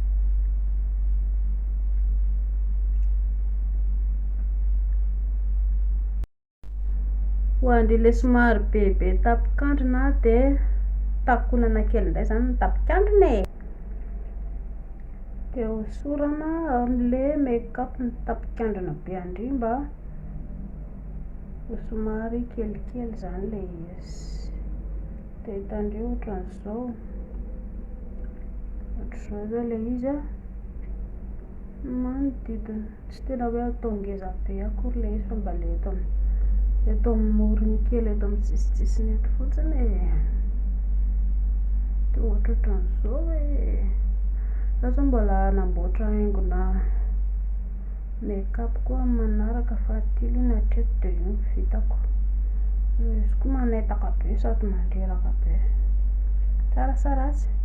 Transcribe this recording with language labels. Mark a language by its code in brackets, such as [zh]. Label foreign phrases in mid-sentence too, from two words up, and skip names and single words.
[mg] Ho an'ilay somary bebe tapikandrina dia takonana kely indray zany ny tapikandrina e. Dia hosorana amin'ilay make-up ny tapikandrina be andrimba ho somary kelikely zany ilay izy. Dia hitandreo ohatran'izao. Ohatr'izao zao ilay izy a. Manodidina tsy tena hoe atao ngeza be akory ilay izy fa mba le eto amin'ny morony kely eto amin'ny sisitsisiny eto fotsiny e. Dia ohatrohatran'izao hoe za zao mbola hanamboatra haingona make-up koa manaraka fahatelo iny hatreto dia io no vitako. Izy koa manetaka be sady mandreraka be. Tsaratsaratsy.